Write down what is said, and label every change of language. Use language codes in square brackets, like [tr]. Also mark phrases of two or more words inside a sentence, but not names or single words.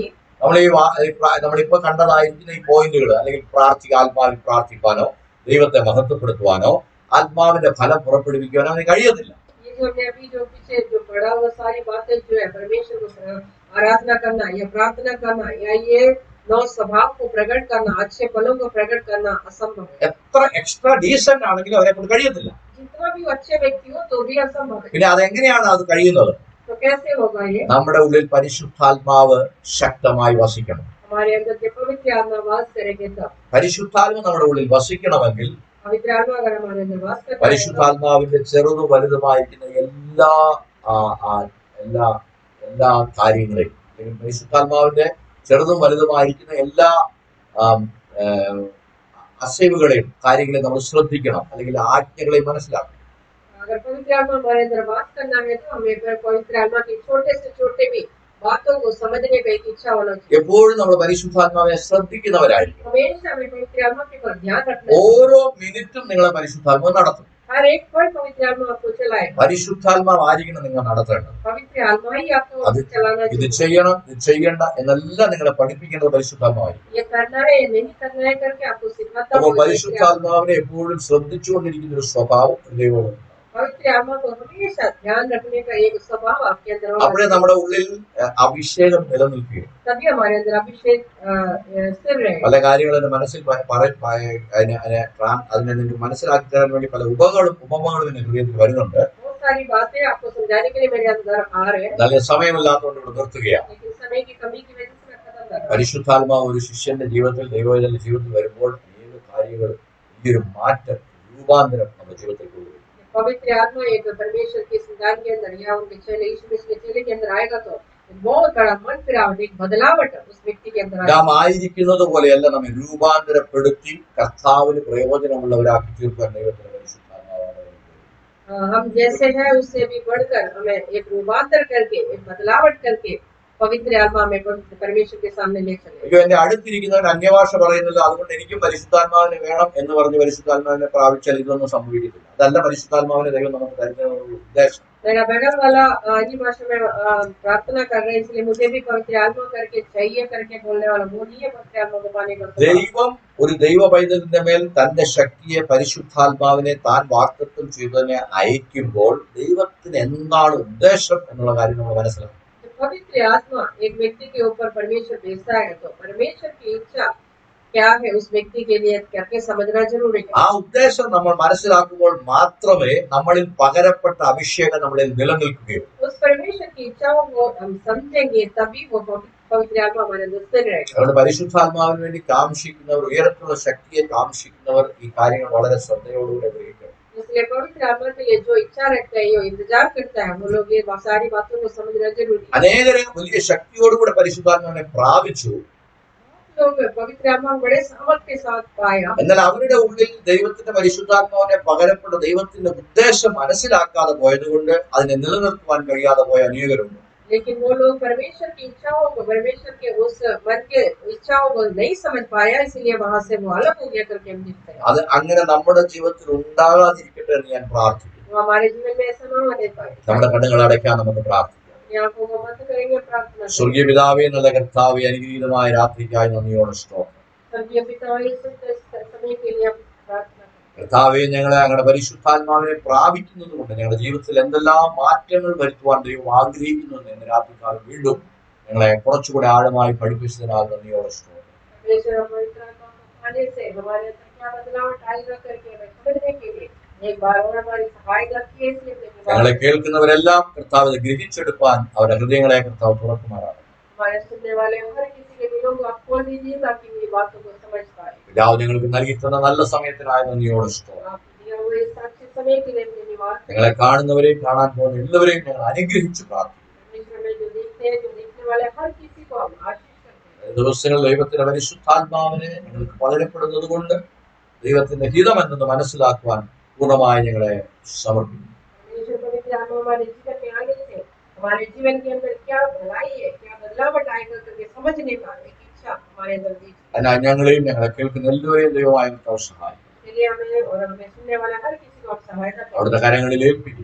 [ml] നമ്മളിപ്പോ കണ്ടതായിരിക്കുന്ന ഈ പോയിന്റുകൾ, അല്ലെങ്കിൽ ആത്മാവിൽ പ്രാർത്ഥിക്കാനോ ദൈവത്തെ മഹത്വപ്പെടുത്തുവാനോ ആത്മാവിന്റെ ഫലം പുറപ്പെടുവിക്കുവാനോ അവന് കഴിയത്തില്ല. [hi] ये जो हमने अभी जो पीछे जो पढ़ा हुआ सारी बातें जो है परमेश्वर को आराधना करना या प्रार्थना करना या ये नौ स्वभाव को प्रकट करना, अच्छे फलों को प्रकट करना असंभव है। [ml] എത്ര [en] extra decent [ml] ആണെങ്കിലും അവരെ കൊണ്ട് കഴിയത്തില്ല. [hi] जितना भी अच्छे व्यक्ति हो तो भी असंभव है। [ml] പിന്നെ അതെങ്ങനെയാണ് അത് കഴിയുന്നത്? [hi] तो कैसे होगा ये? [ml] നമ്മുടെ ഉള്ളിൽ പരിശുദ്ധാത്മാവ് ശക്തമായി വസിക്കണം. [hi] हमारे अंदर जब पवित्र आत्मा वास करेंगे तब। [ml] പരിശുദ്ധാത്മ നമ്മുടെ ഉള്ളിൽ വസിക്കണമെങ്കിൽ [hi] पवित्र आत्मा अगर हमारे अंदर वास करता है [ml] പരിശുദ്ധാത്മാവിന്റെ ചെറുതും വലുതുമായിരിക്കുന്ന എല്ലാ എല്ലാ കാര്യങ്ങളെയും, അല്ലെങ്കിൽ പരിശുദ്ധാത്മാവിന്റെ ചെറുതും വലുതുമായിരിക്കുന്ന എല്ലാ അസൈവുകളെയും കാര്യങ്ങളെ നമ്മൾ ശ്രദ്ധിക്കണം, അല്ലെങ്കിൽ ആജ്ഞകളെയും മനസ്സിലാക്കണം. [hi] अगर पवित्र आत्मा हमारे अंदर वास करना है तो हमें पवित्र आत्मा की छोटे से छोटे भी बातों को समझने का एक इच्छा होना चाहिए। [ml] എപ്പോഴും നമ്മൾ പരിശുദ്ധാത്മാവിനെ ശ്രദ്ധിക്കുന്നവരായിരിക്കും. [hi] हमेशा हमें पवित्र आत्मा के ऊपर ध्यान रखना है। [ml] ഓരോ മിനിറ്റും നിങ്ങളെ പരിശുദ്ധാത്മാവ് നടത്തും. [hi] हर एक पल पवित्र आत्मा आपको चलाएगा। [ml] പരിശുദ്ധാത്മാവ് ആയിരിക്കണം നിങ്ങൾ നടത്തേണ്ടത്. [hi] पवित्र आत्मा ही आपको [ml] അത് [hi] चलाना [ml] ഇത് [hi] चाहिए। [ml] ചെയ്യണം, ഇത് ചെയ്യണ്ട എന്നെല്ലാം നിങ്ങളെ പഠിപ്പിക്കേണ്ടത് പരിശുദ്ധാത്മാവായിരിക്കും. [hi] ये करना है नहीं करना है करके आपको सिखाता [ml] അപ്പോൾ [hi] हुआ पवित्र [ml] പരിശുദ്ധാത്മാവിനെ എപ്പോഴും ശ്രദ്ധിച്ചുകൊണ്ടിരിക്കുന്ന ഒരു സ്വഭാവം ദൈവം. [hi] आत्मा को हमेशा ध्यान रखने का एक स्वभाव आपके अंदर होगा। [ml] അപ്പോഴേ നമ്മുടെ ഉള്ളിൽ അഭിഷേകം നിലനിൽക്കുകയും [hi] तभी हमारे अंदर अभिषेक स्थिर रहेगा। [ml] പല കാര്യങ്ങളും എന്റെ മനസ്സിൽ അതിനെ നിങ്ങൾക്ക് മനസ്സിലാക്കി തരാൻ വേണ്ടി പല ഉപമകളും എന്റെ ഹൃദയത്തിൽ വരുന്നുണ്ട്. [hi] बहुत सारी बातें आपको समझाने के लिए मेरे अंदर आ रहे हैं, [ml] നല്ല സമയമില്ലാത്തതുകൊണ്ട് ഇവിടെ നിർത്തുകയാണ്. [hi] लेकिन समय की कमी की वजह से मैं खत्म कर रहा हूँ। [ml] പരിശുദ്ധാത്മാവ് ഒരു ശിഷ്യന്റെ ജീവിതത്തിൽ, ദൈവത്തിന്റെ ജീവിതത്തിൽ വരുമ്പോൾ ഏത് കാര്യങ്ങൾ, ഈ ഒരു മാറ്റം, രൂപാന്തരം നമ്മുടെ ജീവിതത്തിൽ കൊണ്ടുവരും. [hi] पवित्र आत्मा एक परमेश्वर के संतान के अंदर या उनके चेले, यीशु मसीह के चेले के अंदर आएगा तो बहुत बड़ा मन फिरावट, एक बदलावट उस व्यक्ति के अंदर [ml] നാം [hi] आएगा। [ml] ആയിരിക്കുന്നത് പോലെയല്ല നമ്മെ രൂപാന്തരപ്പെടുത്തി കർത്താവിന് പ്രയോജനമുള്ളവരാക്കി തീർക്കാൻ ദൈവത്തിന്റെ പരിശുദ്ധാത്മാവാണ്. [hi] हम जैसे हैं उससे भी बढ़कर हमें एक रूपांतर करके, एक बदलावट करके पवित्र आत्मा में परमेश्वर के सामने ले चले। [ml] അയ്യോ, എന്റെ അടുത്തിരിക്കുന്നവൻ അന്യഭാഷ പറയുന്നില്ല, അതുകൊണ്ട് എനിക്കും പരിശുദ്ധാത്മാവിനെ വേണം എന്ന് പറഞ്ഞ് പരിശുദ്ധാത്മാവിനെ പ്രാപിച്ചാൽ ഇതൊന്നും സംഭവിക്കത്തില്ല. അതല്ല പരിശുദ്ധാത്മാവിനെ ദൈവം നമുക്ക് തരുന്നതിനുള്ള ഉദ്ദേശം. [hi] मेरा बगल वाला अन्य भाषा में प्रार्थना कर रहे हैं, इसलिए मुझे भी पवित्र आत्मा करके चाहिए करके बोलने वाला वो नहीं है। पवित्र आत्मा को पाने का [ml] ദൈവം ഒരു ദൈവ പൈതലിന്റെ മേൽ തന്റെ ശക്തിയെ, പരിശുദ്ധാത്മാവിനെ താൻ വാഗ്ദത്തം ചെയ്തതിനെ അയക്കുമ്പോൾ ദൈവത്തിന് എന്താണ് ഉദ്ദേശം എന്നുള്ള കാര്യം നമ്മൾ മനസ്സിലാക്കും. [hi] पवित्र आत्मा एक व्यक्ति के ऊपर परमेश्वर भेजता है तो परमेश्वर की इच्छा क्या है उस व्यक्ति के लिए करके समझना जरूरी है। [ml] ആ उद्ദേശം നമ്മൾ മനസ്സിലാക്കുമ്പോൾ മാത്രമേ നമ്മളിൽ പകരപ്പെട്ട അഭിഷേകം നമ്മളിൽ നിലനിൽക്കുകയുള്ളൂ. [hi] उस परमेश्वर की इच्छाओं को हम समझेंगे तभी वो पवित्र आत्मा हमारे अंदर स्थिर रहेगा। [ml] അതുകൊണ്ട് പരിശുദ്ധാത്മാവിന് വേണ്ടി കാംക്ഷിക്കുന്നവർ, ഉയരത്തിലുള്ള ശക്തിയെ കാംക്ഷിക്കുന്നവർ ഈ കാര്യങ്ങൾ വളരെ ശ്രദ്ധയോടുകൂടെ ഗ്രഹിക്കണം. [hi] इसलिए पवित्र आत्मा के लिए जो इच्छा रखता है, जो इंतजार करता है, वो लोग ये सारी बातों को समझना जरूरी है। [ml] അനേകരെ വലിയ ശക്തിയോടുകൂടെ പരിശുദ്ധാത്മാവിനെ പ്രാപിച്ചു, [hi] लोग पवित्र आत्मा बड़े सामर्थ के साथ पाया, [ml] എന്നാൽ അവരുടെ ഉള്ളിൽ ദൈവത്തിന്റെ പരിശുദ്ധാത്മാവിനെ പകരപ്പെട്ട ദൈവത്തിന്റെ ഉദ്ദേശം മനസ്സിലാക്കാതെ പോയതുകൊണ്ട് അതിനെ നിലനിർത്തുവാൻ കഴിയാതെ പോയ അനേകരുണ്ട്. [hi] लेकिन वो लोग परमेश्वर की इच्छाओं को, परमेश्वर के उस मन के इच्छाओं को नहीं समझ पाया, इसलिए वहां से वो अलग हो गया करके हम देखते हैं। [ml] അത് അങ്ങനെ നമ്മുടെ ജീവിതത്തിൽ ഉണ്ടാകാതിരിക്കട്ടെ എന്ന് ഞാൻ പ്രാർത്ഥിക്കുന്നു. [hi] वो हमारे जीवन में ऐसा ना होने पाए। [ml] നമ്മുടെ കണ്ണുകൾ അടയ്ക്കാൻ നമുക്ക് പ്രാർത്ഥിക്കാം. [hi] आंखों को बंद करेंगे, प्रार्थना करेंगे। [ml] സ്വർഗീയ പിതാവേ, നല്ല കർത്താവേ, അനുഗ്രഹീതമായ രാത്രിക്കായി നന്ദിയോടെ സ്തോത്രം. [hi] स्वर्गीय पिता, इस समय के लिए हम प्रार्थना करते हैं। [ml] കർത്താവേ, ഞങ്ങളെ ഞങ്ങളുടെ പരിശുദ്ധാത്മാവിനെ പ്രാപിക്കുന്നത് കൊണ്ട് ഞങ്ങളുടെ ജീവിതത്തിൽ എന്തെല്ലാം മാറ്റങ്ങൾ വരുത്തുവാൻ ദൈവം ആഗ്രഹിക്കുന്നു എന്ന് രാത്രിക്കാലം വീണ്ടും ഞങ്ങളെ കുറച്ചുകൂടെ ആഴമായി പഠിപ്പിച്ചതിനാൽ നന്ദിയോടെ സ്തോത്രം. [hi] परमेश्वर पवित्र आत्मा को पाने से हमारे अंदर क्या बदलाव आएगा करके हमें समझने के लिए एक बार और हमारी सहायता की है, इसलिए [ml] ഞങ്ങളെ [hi] धन्यवाद। [ml] കേൾക്കുന്നവരെല്ലാം കർത്താവ് ഇത് ഗ്രഹിച്ചെടുപ്പാൻ അവരുടെ ഹൃദയങ്ങളെ കർത്താവ് തുറക്കുമാറാണ്. [hi] हमारे सुनने वाले हर किसी के दिलों को आप खोल दीजिए ताकि ये बातों को समझ पाए। [ml] പിതാവ് ഞങ്ങൾക്ക് നൽകി തന്ന നല്ല സമയത്തിനായ നന്ദിയോടെ സ്തോത്രം. [hi] आपके दिए हुए इस अच्छे समय के लिए धन्यवाद। [ml] ഞങ്ങളെ കാണുന്നവരെയും കാണാൻ പോകുന്ന എല്ലാവരെയും ഞങ്ങൾ അനുഗ്രഹിച്ച് പ്രാർത്ഥിക്കുന്നു. [hi] परमेश्वर में जो देखते हैं, जो देखने वाले हर किसी को हम आशीष करते हैं। [ml] ദിവസങ്ങൾ ദൈവത്തിന്റെ പരിശുദ്ധാത്മാവിനെ ഞങ്ങൾക്ക് പകരപ്പെടുന്നത് കൊണ്ട് ദൈവത്തിന്റെ ഹിതം എന്നത് മനസ്സിലാക്കുവാൻ പൂർണ്ണമായി ഞങ്ങളെ സമർപ്പിക്കുന്നു. [hi] परमेश्वर पवित्र आत्मा हमारे जीवन में आने से हमारे जीवन के अंदर क्या भलाई है, क्या बदलावट आएगा करके समझने का एक इच्छा हमारे अंदर दीजिए। [ml] അതിനാൽ ഞങ്ങളെയും ഞങ്ങളെ കേൾക്കുന്ന എല്ലാവരെയും ദൈവമായ കർത്താവ് സഹായിക്കും. [hi] इसलिए हमें और हमें सुनने वाले हर किसी को आप सहायता करें। [ml] അവിടുത്തെ കരങ്ങളിൽ ഏൽപ്പിക്കും.